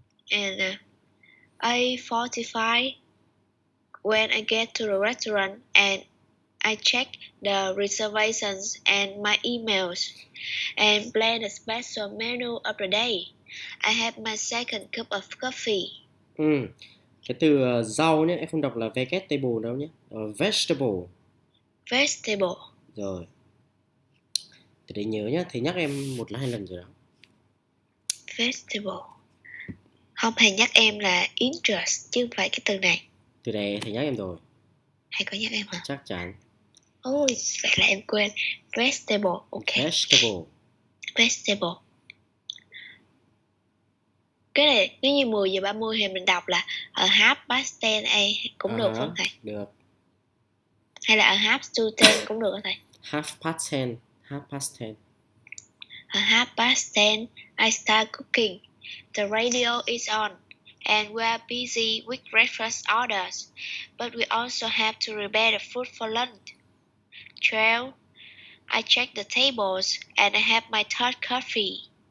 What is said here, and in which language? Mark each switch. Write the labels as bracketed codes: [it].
[en] And 8:45, when I get to the restaurant and I check the reservations and my emails and plan a special menu of the day. I have my second cup of coffee. [vi] Cái từ rau nhé, em không đọc là vegetable đâu nhé. [en] Vegetable. Vegetable. [vi] Rồi. Từ đấy nhớ nhá, thầy nhắc em 1-2 lần rồi đó. [en] Vegetable. [vi] Không, thầy nhắc em là interest chứ không phải cái từ này. Từ này thầy nhắc em rồi. Thầy có nhắc em hả? Chắc chắn. Ôi, vậy là em quên. Vegetable, ok. [en] Vegetable. Vegetable. [vi] Cái này nếu như 10 giờ 30 thì mình đọc là ở [en] half past 10 [vi] cũng được không thầy? Được. Hay là ở [en] half to 10 [vi] cũng được hả thầy? [en] Half past 10. Half past 10. At half past 10, I start cooking. The radio is on, and we are busy with breakfast orders, but we also have to prepare the food for lunch. 12, I check the tables, and I have my third coffee.